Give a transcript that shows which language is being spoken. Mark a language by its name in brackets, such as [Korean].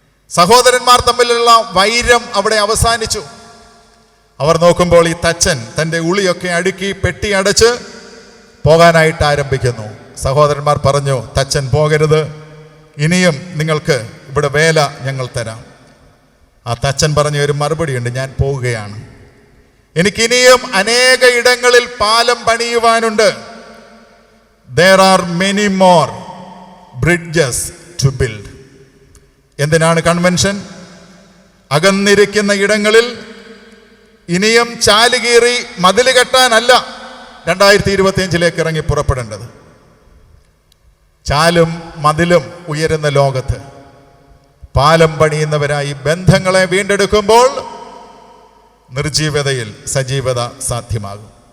[Malayalam] സഹോദരന്മാർ തമ്മിലുള്ള വൈരം അവിടെ അവസാനിച്ചു. അവർ നോക്കുമ്പോൾ ഈ തച്ചൻ തൻ്റെ ഉളിയൊക്കെ അടുക്കി പെട്ടി അടച്ച് പോകാനായിട്ട് ആരംഭിക്കുന്നു. സഹോദരന്മാർ പറഞ്ഞു, തച്ചൻ പോകരുത്, ഇനിയും നിങ്ങൾക്ക് ഇവിടെ വേല ഞങ്ങൾ തരാം. ആ തച്ചൻ പറഞ്ഞ ഒരു മറുപടിയുണ്ട്, ഞാൻ പോവുകയാണ്, എനിക്കിനിയും അനേക ഇടങ്ങളിൽ പാലം പണിയുവാനുണ്ട്. [English] There are many more bridges to build. [Malayalam] എന്തിനാണ് കൺവെൻഷൻ? അകന്നിരിക്കുന്ന ഇടങ്ങളിൽ ഇനിയും ചാലുകീറി മതിൽ കെട്ടാനല്ല 2025 ഇറങ്ങി പുറപ്പെടേണ്ടത്. ചാലും മതിലും ഉയരുന്ന ലോകത്ത് പാലം പണിയുന്നവരായി ബന്ധങ്ങളെ വീണ്ടെടുക്കുമ്പോൾ നിർജീവതയിൽ സജീവത സാധ്യമാകും.